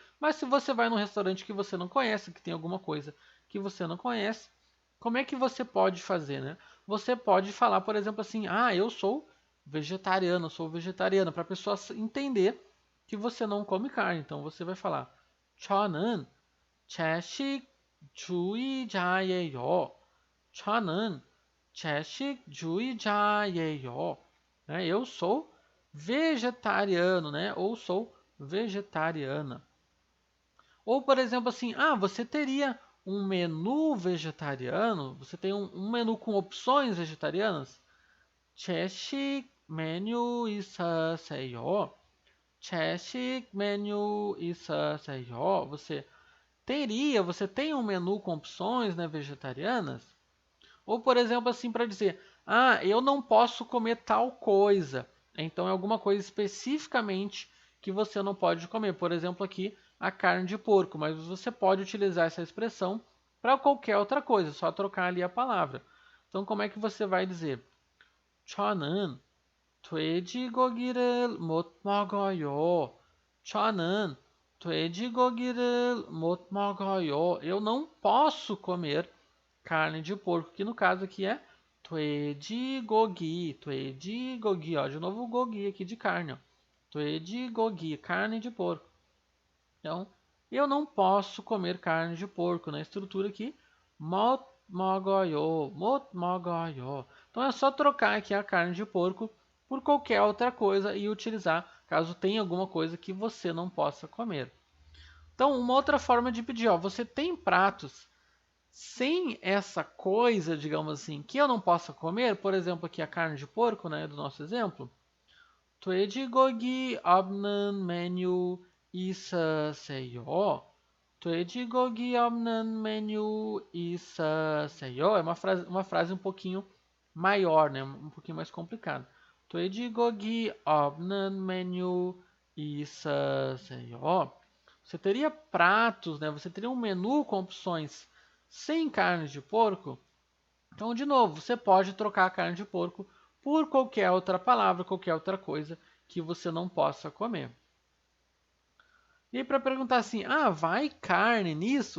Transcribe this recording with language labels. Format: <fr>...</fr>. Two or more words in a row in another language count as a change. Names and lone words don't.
<pt>Mas se você vai num restaurante que você não conhece, que tem alguma coisa que você não conhece, como é que você pode fazer, né? Você pode falar, por exemplo, assim: "Ah, eu sou vegetariano, sou vegetariana", para a pessoa entender que você não come carne. Então você vai falar:</pt> <ko>"저는 채식주의자예요. 저는 채식주의자예요."</ko> <pt>Né? Eu sou vegetariano, né? Ou sou vegetariana. Ou, por exemplo, assim, ah, você teria um menu vegetariano? Você tem um menu com opções vegetarianas?</pt> <ko>채식 메뉴 있으세요? 채식 메뉴 있으세요?</ko> <pt>Você tem um menu com opções, né, vegetarianas? Ou, por exemplo, assim, para dizer, ah, eu não posso comer tal coisa. Então é alguma coisa especificamente que você não pode comer. Por exemplo, aqui a carne de porco, mas você pode utilizar essa expressão para qualquer outra coisa, só trocar ali a palavra. Então, como é que você vai dizer?</pt> <ko>저는 돼지고기를 못 먹어요. 저는 돼지고기를 못 먹어요.</ko> <pt>Eu não posso comer carne de porco, que no caso aqui é</pt> <ko>돼지고기, 돼지고기,</ko> <pt>ó, de novo o gogi aqui de carne, ó. 돼지고기, carne de porco. Então, eu não posso comer carne de porco, na estrutura aqui,</pt> <ko>못 먹어요, 못 먹어요.</ko> <pt>Então é só trocar aqui a carne de porco por qualquer outra coisa e utilizar caso tenha alguma coisa que você não possa comer. Então, uma outra forma de pedir, ó, você tem pratos sem essa coisa, digamos assim, que eu não possa comer, por exemplo, aqui a carne de porco, né, do nosso exemplo.</pt> <ko>돼지고기 없는 메뉴 있으세요? 돼지고기 없는 메뉴 있으세요?</ko> <pt>É uma frase um pouquinho maior, né, um pouquinho mais complicada.</pt> <ko>돼지고기 없는 메뉴 있으세요?</ko> <pt>Você teria pratos, né? Você teria um menu com opções sem carne de porco. Então, de novo, você pode trocar a carne de porco por qualquer outra palavra, qualquer outra coisa que você não possa comer. E para perguntar assim, ah, vai carne nisso?</pt>